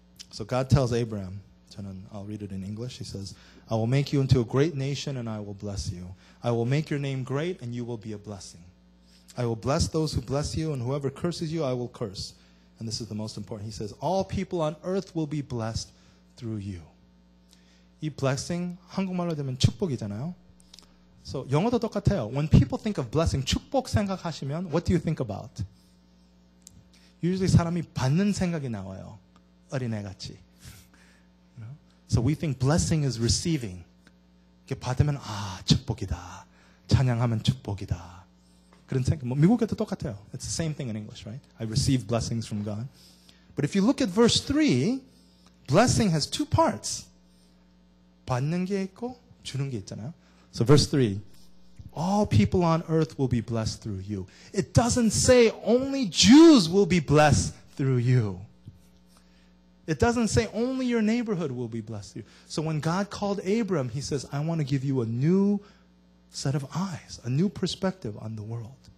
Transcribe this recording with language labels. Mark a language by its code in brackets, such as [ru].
[en] So God tells Abraham, I'll read it in English. He says, I will make you into a great nation and I will bless you. I will make your name great and you will be a blessing. I will bless those who bless you, and whoever curses you, I will curse. And this is the most important. He says, all people on earth will be blessed through you. [ko] 이 blessing, 한국말로 되면 축복이잖아요. So 영어도 똑같아요. [en] When people think of blessing, [ko] 축복 생각하시면, [en] what do you think about? [ko] Usually 사람이 받는 생각이 나와요. 어린애같이. [en] So we think blessing is receiving. [ko] 이렇게 받으면 축복이다. 찬양하면 축복이다. 그런 생각. 미국에도 똑같아요. [en] It's the same thing in English, right? I receive blessings from God. But if you look at verse 3, blessing has two parts. [ko] 받는 게 있고 주는 게 있잖아요. [en] So verse 3, all people on earth will be blessed through you. It doesn't say only Jews will be blessed through you. It doesn't say only your neighborhood will be blessed through you. So when God called Abram, he says, I want to give you a new set of eyes, a new perspective on the world.